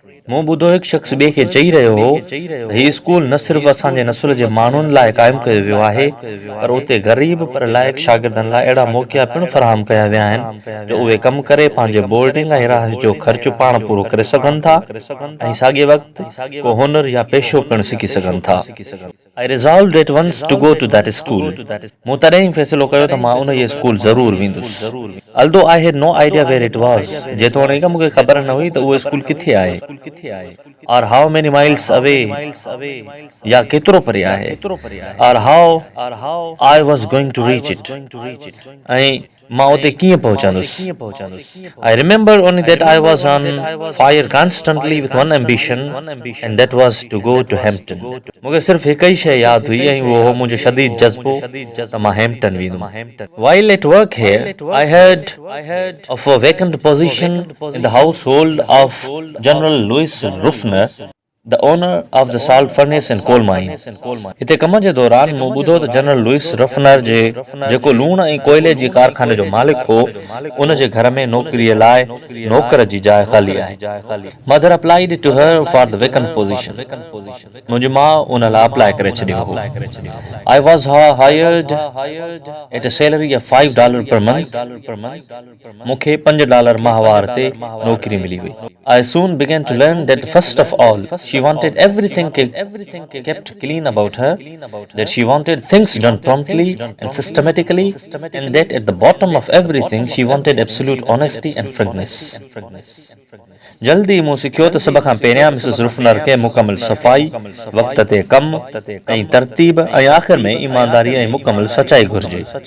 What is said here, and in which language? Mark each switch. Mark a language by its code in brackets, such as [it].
[sd] मूं ॿुधो हिकु शख़्स ॿिए खे चई रहियो हो त हीउ स्कूल न सिर्फ़ असांजे नसुल जे माण्हुनि लाइ क़ाइमु कयो वियो आहे, पर उते ग़रीब पर लाइक़ शागिर्दनि लाइ अहिड़ा मौक़ा पिणु फ़राहम कया विया आहिनि जो उहे कमु करे पंहिंजे बोर्डिंग ऐं रहाइश जो ख़र्चु पाण पूरो करे सघनि था ऐं साॻिए वक़्तु को हुनर या पेशो पिणु सिखी सघनि था। [en] I resolved at once to go to that school. [sd] मूं तॾहिं ई फ़ैसिलो कयो त मां उन जे स्कूल ज़रूरु वेंदुसि। [en] Although I had no idea where it was, [sd] जेतोणीकि मूंखे ख़बर न हुई त उहो स्कूल किथे आहे [en] or how many miles away [sd] या केतिरो परे आहे [en] or how I was going to reach it [sd] ऐं मां उते कीअं पहुचंदुसि। [en] I remember only that I was on fire constantly with one ambition and that was to go to Hampton. [sd] मूंखे सिर्फ़ हिकु ई शइ यादि हुई ऐं उहो हो मुंहिंजो शदीद जज़्बो त मां हैम्पटन वेंदुमि। [en] While at work here, I heard of a vacant position in the household of General Louis Ruffner, the owner of the salt furnace and coal mine. [sd] हिते कम जे दौरान मूं ॿुधो त जनरल लुइस रफनर जे जेको लूण ऐं कोयले जी कारखाने जो मालिक हो उन जे घर में नौकरीअ लाइ नौकर जी जाइ ख़ाली आहे। [en] Mother applied to her for the vacant position. [sd] मुंहिंजी माउ उन लाइ अप्लाई करे छॾियो हो। [en] I was hired at a salary of $5 per month. [sd] मूंखे $5 माहवार ते नौकरी मिली हुई। [en] I soon began to learn that first of all, she wanted everything kept clean about her, that she wanted things done promptly and systematically, and that at the bottom of everything she wanted absolute honesty and frankness. [sd] जल्दी मूं सिखियो त सभ खां पहिरियां Mrs रुफनर खे मुकमल सफ़ाई, वक़्त ते कमु ऐं तरतीब ऐं आख़िर में ईमानदारी ऐं मुकमल सचाई घुरिजे।